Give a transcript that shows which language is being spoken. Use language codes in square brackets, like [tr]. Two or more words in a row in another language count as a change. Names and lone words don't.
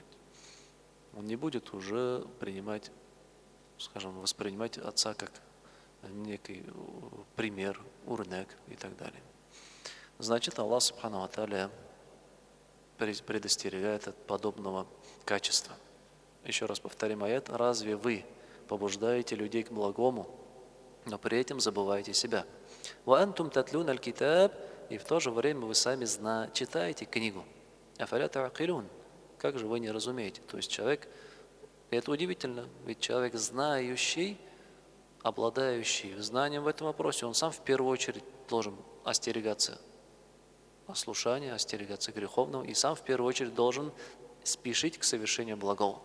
[ru] Он не будет уже воспринимать отца как некий пример, урнек и так далее. Значит, [ar] الله سبحانه وتعالى [ru] предостерегает от подобного качества. Еще раз повторим аят: разве вы побуждаете людей к благому, но при этом забываете себя? [ar] وأنتم تتلون الكتاب, [ru] и в то же время вы сами читаете книгу. [ar] أفلا تعقلون, [ru] как же вы не разумеете? То есть человек, это удивительно, ведь человек знающий, обладающий знанием в этом вопросе, он сам в первую очередь должен остерегаться ослушания, остерегаться греховного, и сам в первую очередь должен спешить к совершению благого.